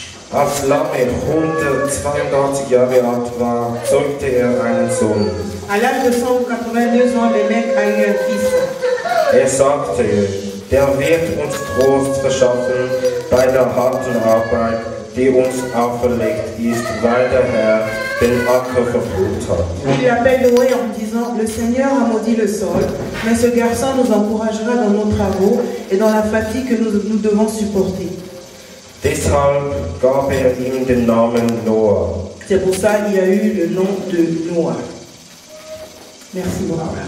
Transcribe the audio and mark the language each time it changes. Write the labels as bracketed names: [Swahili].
[German] Als Lamech 182 Jahre alt war, zeugte einen Sohn. [French] À l'âge de 182 ans, le mec a eu un fils. [German] Sagte, der wird uns Trost verschaffen bei der harten Arbeit, die uns auferlegt ist, weil der Herr den Acker verflucht hat. [French] Il l'appelle Noé en disant, le Seigneur a maudit le sol, mais ce garçon nous encouragera dans nos travaux et dans la fatigue que nous devons supporter. [German] Deshalb gab ihm den Namen Noah. [French] C'est pour ça qu'il a eu le nom de Noah. Merci beaucoup.